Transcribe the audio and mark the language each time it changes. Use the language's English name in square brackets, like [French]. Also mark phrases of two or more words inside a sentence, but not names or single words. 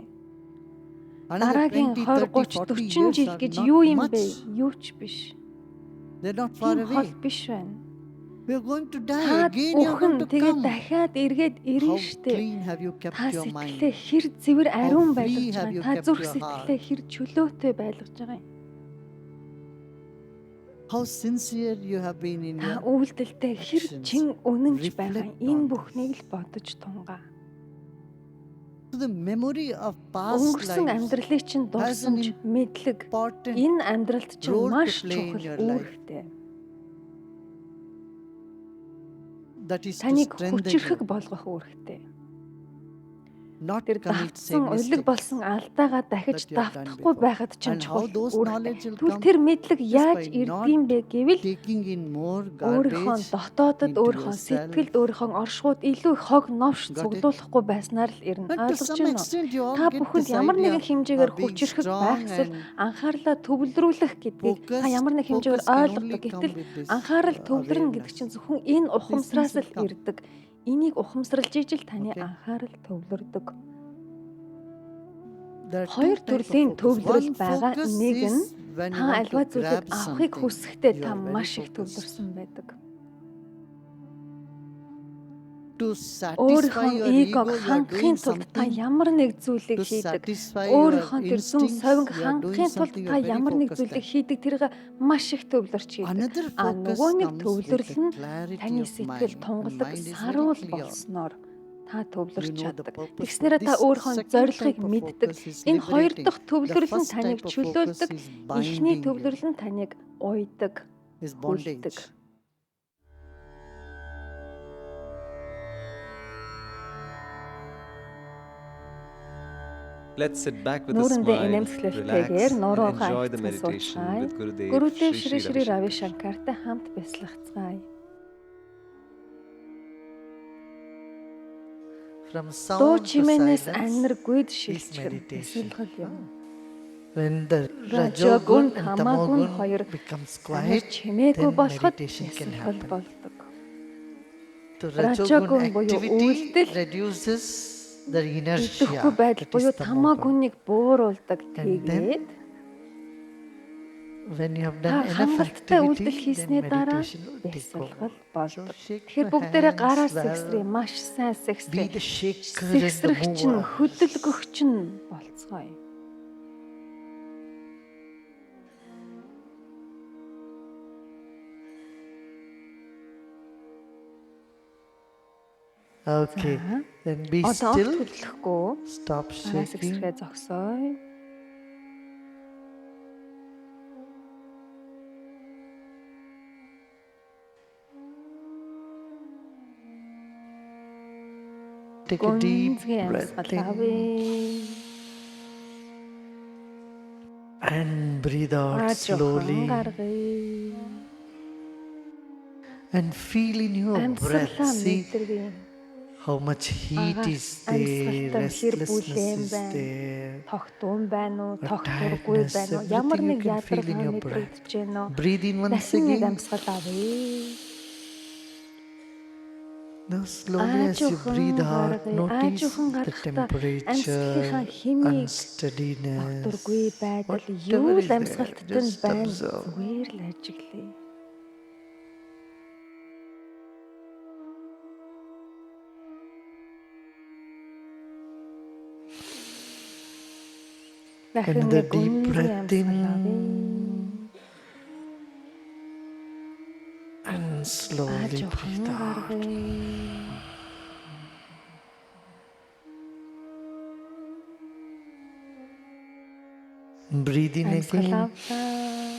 [English] Another [Mongolian] Дараагийн 20, 20, 30, 30, 40 40 [English] years [Mongolian] жил [English] are [Mongolian] гэж [English] not [Mongolian] юу юм бэ? [English] much. [Mongolian] Юу ч биш. [English] They're not far [Mongolian] Тийм хол [English] away. [Mongolian] биш байна. [English] We're going to die [Mongolian] Та [English] again. You're [Mongolian] бүхэн [English] going to [Mongolian] тэгээд [English] come. [Mongolian] дахиад эргээд ирнэ [English] How [Mongolian] штэ. [English] clean have you kept [Mongolian] Та [English] your [Mongolian] сэтгэлээ [English] mind? [Mongolian] хэр цэвэр ариун [English] free [Mongolian] байлгаж [English] have [Mongolian] байгаа [English] you [Mongolian] юм. Та [English] kept [Mongolian] зүрх [English] your [Mongolian] сэтгэлээ хэр чөлөөтэй байлгаж байгаа юм. [English] How sincere you have been in [Mongolian] Та [English] your [Mongolian] үйлдэлтэй хэр [English] actions. [Mongolian] чин үнэнч байгаа. [English] Reflect [Mongolian] Энэ [English] on [Mongolian] бүхнийг л бодож тунгаа. [English] to the memory of past [Mongolian] Өнгөрсөн [English] lives. [Mongolian] амьдралын чинь дурсамж, мэдлэг [English] Important [Mongolian] энэ амьдралд чинь [English] role to [Mongolian] маш [English] play in [Mongolian] чухал [English] your life. [Mongolian] үүрэгтэй. [English] that is to [Mongolian] Таныг [English] strengthen [Mongolian] хүчрхэг [English] you, [Mongolian] болгох үүрэгтэй. [English] not [Mongolian] Тэр [English] commit [Mongolian] давтсан [English] same [Mongolian] улиг [English] mistakes. [Mongolian] болсон алдаагаа дахиж [English] that you have done [Mongolian] давтахгүй [English] before. [Mongolian] байхад чинь [English] And how [Mongolian] чухал [English] those knowledge [Mongolian] үүрэгтэй. [English] will [Mongolian] Түл [English] come [Mongolian] тэр мэдлэг яаж [English] by [Mongolian] ирдгийм бэ гэвэл [English] Taking in more [Mongolian] өөрийнхөө [English] garbage [Mongolian] дотоодод [English] into [Mongolian] өөрийнхөө [English] yourself. [Mongolian] сэтгэлд өөрийнхөө оршууд илүү их хог новш [English] Got it? [Mongolian] цуглуулахгүй байснаар л ирнэ. [English] And to [Mongolian] Ойлгож [English] some [Mongolian] байна уу? [English] extent you all [Mongolian] Та [English] get [Mongolian] бүхэнд [English] this [Mongolian] ямар [English] idea [Mongolian] нэгэн хэмжээгээр [English] of being [Mongolian] хүчрхэг [English] strong [Mongolian] байх эсвэл [English] and [Mongolian] анхаарлаа төвлөрүүлэх гэдгийг та ямар нэг хэмжээгээр [English] focus can [Mongolian] ойлгодог. [English] only come [Mongolian] Гэтэл [English] with this, [Mongolian] анхаарал төвлөрнө гэдэг [English] awareness. [Mongolian] чинь зөвхөн энэ ухамсараас л [English] will come. [Mongolian] ирдэг. Энийг ухамсарлж ижил таны Okay. анхаарал төвлөрдөг. [English] There are [Mongolian] Хоёр [English] two types of [Mongolian] төрлийн [English] focus. [Mongolian] төвлөрөл [English] One [Mongolian] байгаа. [English] focus [Mongolian] Нэг нь [English] is when you [Mongolian] та [English] want [Mongolian] альва [English] to [Mongolian] зүйлийг [English] grab [Mongolian] авахыг [English] something. [Mongolian] хүсэхдээ [English] You [Mongolian] та [English] are very [Mongolian] маш их [English] focused. [Mongolian] төвлөрсөн байдаг. [English] To satisfy [Mongolian] Өөрийнхөө [English] your [Mongolian] эгог [English] ego, you are [Mongolian] хангахын [English] doing [Mongolian] тулд та [English] something. [Mongolian] ямар нэг зүйлийг [English] To [Mongolian] хийдэг. [English] satisfy your [Mongolian] Өөрийнхөө тэр зүн [English] instincts, [Mongolian] совинг [English] you are doing [Mongolian] хангахын тулд [English] something, you [Mongolian] та [English] are very [Mongolian] ямар нэг [English] focused [Mongolian] зүйлийг [English] at. [Mongolian] хийдэг. Тэрийг маш их төвлөрч хийдэг. [English] Another focus [Mongolian] Нөгөө нэг [English] comes with [Mongolian] төвлөрөл [English] the [Mongolian] нь [English] clarity [Mongolian] таны [English] of [Mongolian] сэтгэл [English] mind. [Mongolian] тунгалаг [English] And mind is very [Mongolian] саруул [English] clear. [Mongolian] болсноор та төвлөрч [English] You know the [Mongolian] чаддаг. [English] purpose. [Mongolian] Тэгснээрээ та [English] This [Mongolian] өөрийнхөө [English] second [Mongolian] зорилгыг [English] type of [Mongolian] мэддэг. [English] focus is [Mongolian] Энэ хоёр [English] liberating. [Mongolian] дахь төвлөрөл нь [English] The first [Mongolian] таныг [English] type of [Mongolian] чөлөөлдөг. [English] focus is [Mongolian] Эхний [English] binding you, [Mongolian] төвлөрөл нь таныг уйдаг. [English] is [Mongolian] хүлдэг. [English] bondage. Let's sit back with a [Mongolian] Нүүрэндээ [English] smile, [Mongolian] инээмсэглэлтэйгээр [English] relax, [Mongolian] нуруугаа [English] and enjoy the [Mongolian] хайцсан [English] meditation [Mongolian] суучгаая. [English] with Gurudev [Mongolian] Гүрүдев [English] Shri [Mongolian] Шри Шри [English] Ravi [Mongolian] Рави [English] Shankar. [Mongolian] Шанкартай хамт бяцлахцгаая. [English] From [Mongolian] Дуу [English] sound to [Mongolian] чимээнээс [English] silence, [Mongolian] анир гүйд [English] is [Mongolian] шилжих [English] meditation. [Mongolian] эсэлгэл юм. [English] When the Rajagun, Rajogun and Tamagun Tamagun [Mongolian] хоёр [English] becomes [Mongolian] Анир [English] quiet, [Mongolian] чимээгүй [English] then [Mongolian] болоход [English] meditation can [Mongolian] эсэлгэл [English] happen. [Mongolian] болдог. [English] The Rajagun Rajogun [Mongolian] буюу [English] activity [Mongolian] үйлдэл, [English] reduces the inertia. [Mongolian] Идэхгүй байдал [English] That [Mongolian] буюу [English] is the momentum. [Mongolian] тамаагүнийг бууруулдаг. [English] And then [Mongolian] Тэгээд [English] When you have [Mongolian] та [English] done enough [Mongolian] хангалттай үйлдэл [English] activity, [Mongolian] хийсний [English] then [Mongolian] дараа [English] meditation will take [Mongolian] бясалгал [English] over. [Mongolian] болдог. [English] So shake [Mongolian] Тэгэхээр [English] your [Mongolian] бүгдээрээ [English] hands [Mongolian] гараа [English] well. [Mongolian] сэгсрээ, маш сайн [English] Be [Mongolian] сэгсрээ. [English] the shaker and the [Mongolian] Сэгсрэгч нь [English] mover. [Mongolian] хөдөлгөгч нь болцгоё. [English] Okay, [Mongolian] За. [English] then be [Mongolian] Одоо [English] still. [Mongolian] хөдлөхгүй [English] Stop [Mongolian] гараа [English] shaking. [Mongolian] сэгсрээ зогсоё. [English] Take a deep [Mongolian] Гүнзгий [English] breath [Mongolian] амьсгал [English] in [Mongolian] авъя. [English] and breathe out [Mongolian] Жоохон [English] slowly. [Mongolian] гаргая. [English] And feel in your breath. [Mongolian] Амьсгалаа [English] See [Mongolian] мэдэргэн. [English] how much heat [Mongolian] Агаар [English] is there, [Mongolian] амьсгалтай хэр бүлээн [English] restlessness is [Mongolian] байна. [English] there. [Mongolian] Тогтун байна уу, [English] Or [Mongolian] тогтургүй [English] tiredness, [Mongolian] байна уу, ямар [English] everything [Mongolian] нэг [English] you can feel in [Mongolian] ядаргаа [English] your breath. [Mongolian] мэдрэгдэж байна уу? [English] Breathe in once [Mongolian] Дахин нэг [English] again. [Mongolian] амьсгал авъя. [English] Now slowly as you [Mongolian] Аажуухан [English] breathe out, [Mongolian] гаргая. [English] notice [Mongolian] Аажуухан [English] the [Mongolian] гаргахдаа [English] temperature, [Mongolian] амьсгалынхаа хэмийг [English] unsteadiness. [Mongolian] тогтургүй байдал [English] Whatever [Mongolian] юу [English] is [Mongolian] л [English] there, [Mongolian] амьсгалтад нь [English] just [Mongolian] байна. [English] observe. [Mongolian] Зүгээр л ажиглая. Дахин [English] Another [Mongolian] нэг [English] deep [Mongolian] гүнзгий [English] breath [Mongolian] амьсгал [English] in. [Mongolian] авъя. [English] And slowly [Mongolian] Аажуухан [English] breathe out. [Mongolian] гаргая. [English] Breathe in [Mongolian] Амьсгал [English] again [Mongolian] авлаа.